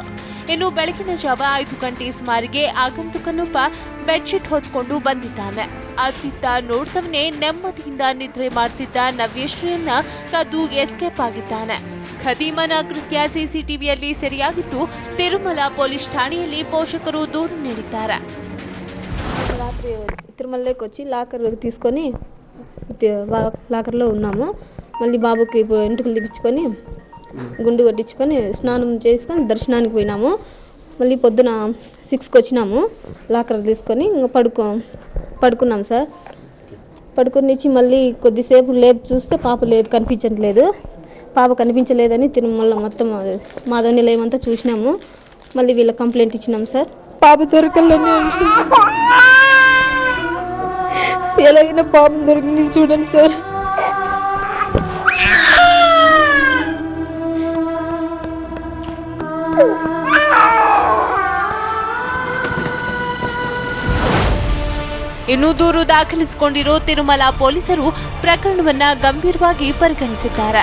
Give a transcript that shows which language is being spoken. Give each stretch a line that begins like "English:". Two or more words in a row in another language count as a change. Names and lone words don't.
Kannada: ಇನ್ನು ಬೆಳಗಿನ ಜಾವ 5 ಗಂಟೆ ಸುಮಾರಿಗೆ ಆಗಂತುಕನೊಬ್ಬ ಬೆಡ್ಶೀಟ್ ಹೊತ್ಕೊಂಡು ಬಂದಿದ್ದಾನೆ. ಅತ್ತಿತ್ತ ನೋಡ್ದವನೇ ನೆಮ್ಮದಿಯಿಂದ ನಿದ್ರೆ ಮಾಡ್ತಿದ್ದ ನವ್ಯಶ್ರೀಯನ್ನ ಕದ್ದು ಎಸ್ಕೇಪ್ ಆಗಿದ್ದಾನೆ. ಖದೀಮನ ಕೃತ್ಯ ಸಿಸಿಟಿವಿಯಲ್ಲಿ ಸೆರೆಯಾಗಿದ್ದು ತಿರುಮಲ ಪೊಲೀಸ್ ಠಾಣೆಯಲ್ಲಿ ಪೋಷಕರು ದೂರು ನೀಡಿದ್ದಾರೆ.
Telugu: రాత్రి తిరుమలకి వచ్చి లాకర్ తీసుకొని లాకర్లో ఉన్నాము. మళ్ళీ బాబుకి ఎంటుకలు తీపించుకొని గుండు కొట్టించుకొని స్నానం చేసుకొని దర్శనానికి పోయినాము. మళ్ళీ పొద్దున 6కి వచ్చినాము. లాకర్ తీసుకొని ఇంకా పడుకున్నాం సార్. పడుకుని ఇచ్చి మళ్ళీ కొద్దిసేపు లేపు చూస్తే పాప లేదు, కనిపించట్లేదు. పాప కనిపించలేదని తిరుమల మొత్తం మాధవ నిలయం అంతా చూసినాము. మళ్ళీ వీళ్ళ కంప్లైంట్ ఇచ్చినాం సార్. పాప దొరకలని ఎలాగైనా పాపం దొరికింది చూడండి సార్.
Kannada: ಇನ್ನು ದೂರು ದಾಖಲಿಸಿಕೊಂಡಿರೋ ತಿರುಮಲ ಪೊಲೀಸರು ಪ್ರಕರಣವನ್ನ ಗಂಭೀರವಾಗಿ ಪರಿಗಣಿಸಿದ್ದಾರೆ.